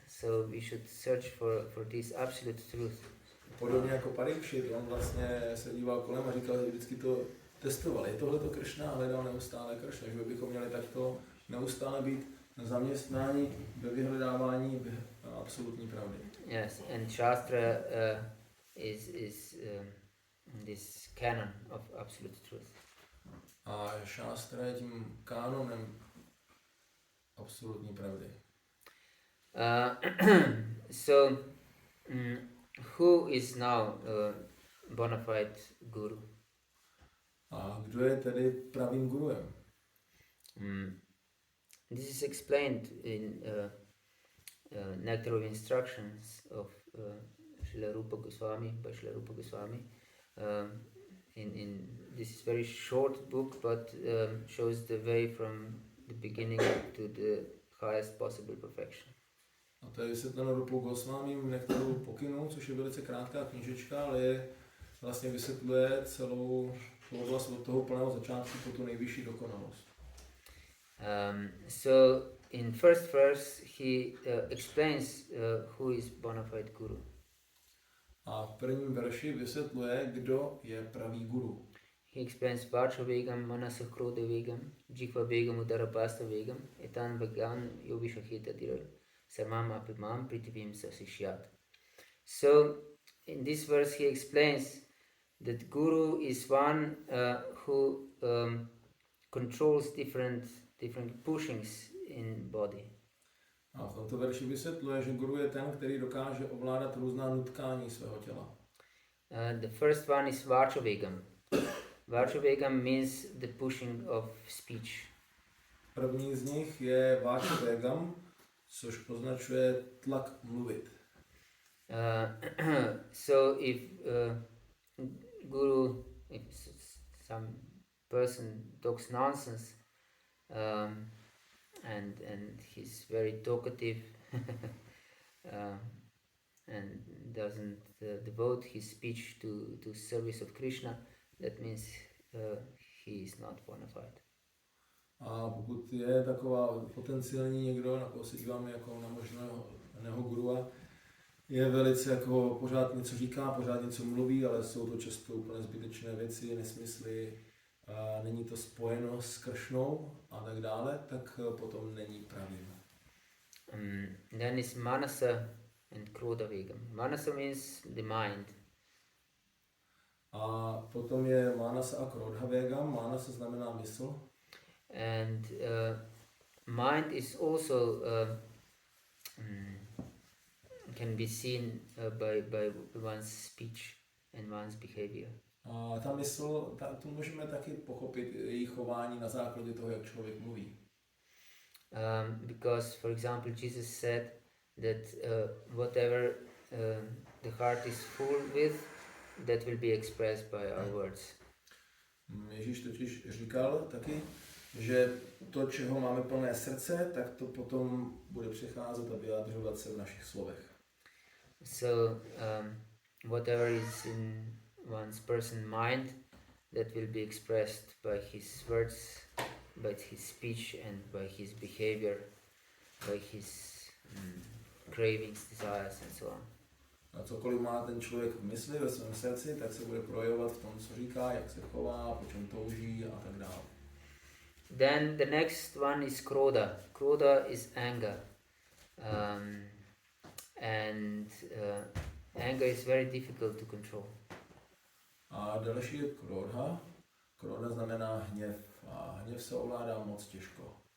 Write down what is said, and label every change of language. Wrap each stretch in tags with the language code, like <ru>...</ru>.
<en>So we should search for this absolute truth.</en> <cs>Podobně jako Parikshit, on vlastně se díval kolem a říkal, že vždycky to testoval. Je tohleto Krishna a hledal neustále Krishna. Že bychom měli takto neustále být na zaměstnání ve vyhledávání absolutní pravdy.</cs> <en>Yes, and Shastra is this canon of absolute truth.</en> <cs>A šástra je tím kánonem absolutní pravdy.</cs> <en>So, who is now bona fide guru?</en> <cs>A kdo je tedy pravým guruem?</cs> <en>This is explained in Nectar of Instructions of Srila Rupa Goswami, by Srila Rupa Goswami. In this is very short book, but shows the way from the beginning to the highest possible perfection.</en> <cs>A to je vysvětleno Rupou Goswamím Nektaru pokynů, což je velice krátká knížečka, ale je, vlastně vysvětluje celou oblast od toho plného začátku po tu nejvyšší dokonalost.</cs> <en>So in first verse he explains who is bona fide guru.</en> <cs>A v prvním verši vysvětluje, kdo je pravý guru.</cs> <en>He explains</en> <sa>Vacha Vegam, Manasa Krodha Vegam, Jihva Vegam, Udarapasta Vegam, Etan Vegan Yovishahita Dirar, Sarmam Apimam Pritivim Sasishyat.</sa> <en>So in this verse he explains that guru is one who controls different pushings in body.</en> <cs>A v tomto verši vysvětluje, že guru je ten, který dokáže ovládat různá nutkání svého těla.</cs> <en>The first one is Vacha Vegam. Vacha Vegam means the pushing of speech.</en> <cs>První z nich je Vacha Vegam, což označuje tlak mluvit.</cs> <en>So if guru, if some person talks nonsense, and he's very talkative and doesn't devote his speech to service of Krishna, that means he is not bona fide.</en> <cs>A pokud je taková potenciální někdo, na koho se díváme jako na možného gurua, je velice jako pořád něco říká, pořád něco mluví, ale jsou to často úplně zbytečné věci, nesmysly, není to spojeno s Kršnou a tak dále, tak potom není pravým.</cs> <en>Then is Manasa and Krodha Vegam. Manasa means the mind.</en> <cs>A potom je Manasa a Krodha Vegam. Manasa znamená mysl.</cs> <en>And mind is also can be seen by one's speech and one's behavior.</en> <cs>A ta mysl, tu můžeme taky pochopit její chování na základě toho, jak člověk mluví.</cs> <en>Because, for example, Jesus said that whatever the heart is full with, that will be expressed by our words.</en> <cs>Ježíš totiž říkal taky, že to, čeho máme plné srdce, tak to potom bude přicházet a vyjadřovat se v našich slovech.</cs> <en>So, whatever is in one's person mind, that will be expressed by his words, by his speech and by his behavior, by his cravings, desires and so on.</en> <cs>A cokoliv má ten člověk v mysli, ve svém srdci, tak se bude projevovat v tom, co říká, jak se chová, po čem touží a tak dále.</cs> <en>Then the next one is Krodha. Krodha is anger. And anger is very difficult to control.</en> <cs>A další je Krodha. Krodha znamená hněv. A hněv se ovládá moc těžko.</cs>